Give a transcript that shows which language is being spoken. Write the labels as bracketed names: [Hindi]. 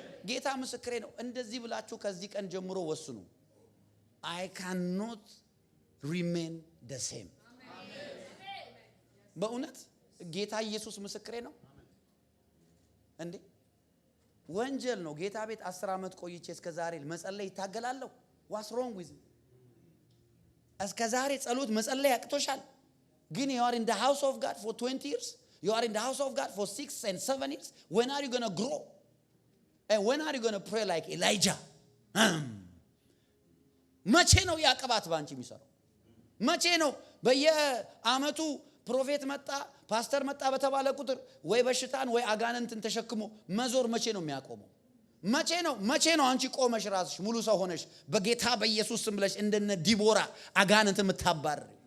[Amharic] ጌታ ምስክሬ ነው። እንደዚህ ብላችሁ ከዚህ ቀን ጀምሮ ወስኑ። [English] I cannot remain the same። [Amharic] በእውነት ጌታ ኢየሱስ ምስክሬ ነው። እንዴ ወንጀል ነው። ጌታ ቤት 10 አመት ቆይቼ እስከ ዛሬ መጸለይ ይታገላለሁ። [English] What's wrong with me? [Amharic] እስከ ዛሬ ጸሎት መጸለይ ያቅቶሻል? ግን [English] you are in the house of God for 20 years. You are in the house of God for 6 and 7 years. When are you going to grow? And when are you going to pray like Elijah? [Amharic] መቼ ነው ያቀባት ባንቺ የሚሰራው? መቼ ነው በየአመቱ ፕሮፌት መጣ ፓስተር መጣ በተባለ ቁጥር ወይ በሽታን ወይ አጋንንትን ተሸክሞ መዞር መቼ ነው የሚያቆመው? መቼ ነው አንቺ ቆመሽ ራስሽ ሙሉ ሰው ሆነሽ በጌታ በኢየሱስ ስም ብለሽ እንደነ ዲቦራ አጋንንት የምታባር?